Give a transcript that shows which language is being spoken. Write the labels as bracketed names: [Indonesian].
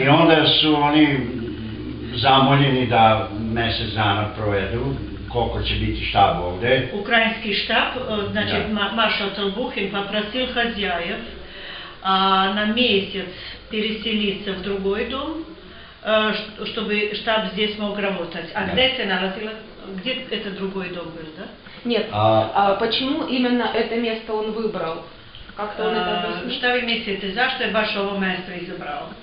[Serbian] I onda su oni zamoljeni da mesec dana provedu, koliko će biti štab ovde. [Russian] Украинский штаб, значит, маршал Толбухин попросил хозяев на месяц переселиться в другой дом, чтобы штаб здесь мог работать. А где это находилось? Где это другой дом был, да? Нет. Почему именно это место он выбрал? Как-то он это объяснил? [Serbian] Šta vi mislite, zašto je baš ovo mesto izabrao?